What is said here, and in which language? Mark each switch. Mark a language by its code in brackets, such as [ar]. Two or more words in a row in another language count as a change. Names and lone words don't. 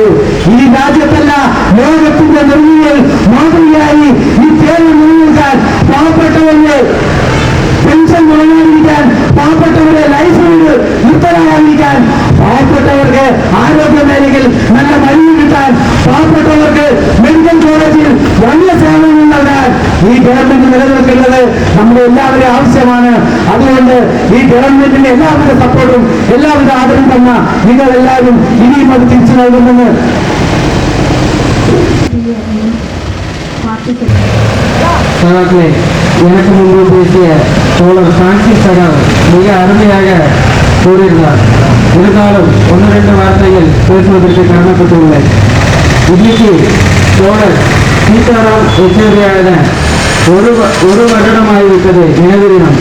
[ml] ഈ രാജ്യത്തല്ല, ലോകത്തിന്റെ നിർമ്മിതിയിൽ മാതൃകയായി ഈ കേരളം നിലനിൽക്കാൻ, പാവപ്പെട്ടവരുടെ പെൻഷൻ മുടങ്ങാതിരിക്കാൻ, പാവപ്പെട്ടവരുടെ ലൈഫ് നിർത്തലാകാതിരിക്കാൻ, പാവപ്പെട്ടവർക്ക് ആരോഗ്യ മേഖലയിൽ നല്ല മരുന്ന് കിട്ടാൻ, പാവപ്പെട്ടവർക്ക് മെഡിക്കൽ കോളേജിൽ വലിയ സേവനങ്ങൾ നൽകാൻ ഈ ഗവൺമെന്റ് നിലനിൽക്കുന്നത് നമ്മുടെ എല്ലാവരുടെയും ആവശ്യമാണ്. അതുകൊണ്ട് ഈ ഗവൺമെന്റിന്റെ എല്ലാവിധ സപ്പോർട്ടും എല്ലാവിധ ആദരവും തന്ന നിങ്ങൾ എല്ലാവരും ഇനിയും അത് തിരിച്ചു നൽകുമെന്ന് [ta] சகாக்களே, எனக்கு முன்பு பேசிய தோழர் பிரான்சிஸ் சகா மிக அருமையாக கூறியிருந்தார். இருந்தாலும் 1-2 வார்த்தைகள் பேசுவதற்கு காரணப்பட்டுள்ளேன். இன்னைக்கு தோழர் சீதாராம் யெச்சூரியானத ஒரு வருடமாகிவிட்டது நினைவு தினம்.